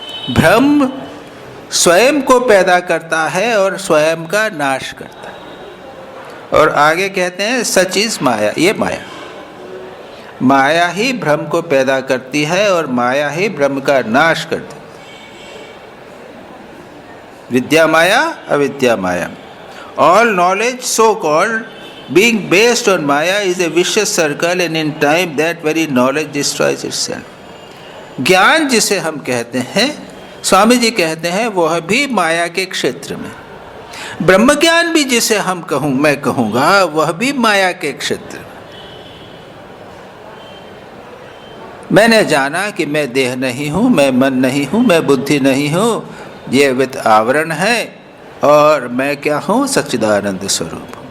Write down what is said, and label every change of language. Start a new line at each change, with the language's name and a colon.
Hindi: भ्रम स्वयं को पैदा करता है और स्वयं का नाश करता है। और आगे कहते हैं
English: such is maya,
Hindi: ये माया ही भ्रम को पैदा करती है और माया ही भ्रम का नाश करती है। विद्या माया अविद्या माया।
English: All knowledge so called being based on Maya is a vicious circle and in time that very knowledge destroys itself.
Hindi: ज्ञान जिसे हम कहते हैं, स्वामी जी कहते हैं, वह भी माया के क्षेत्र में। ब्रह्म ज्ञान भी जिसे मैं कहूँगा, वह भी माया के क्षेत्र में। मैंने जाना कि मैं देह नहीं हूँ, मैं मन नहीं हूँ, मैं बुद्धि नहीं हूँ, ये वित आवरण है और मैं क्या हूँ, सच्चिदानंद स्वरूप।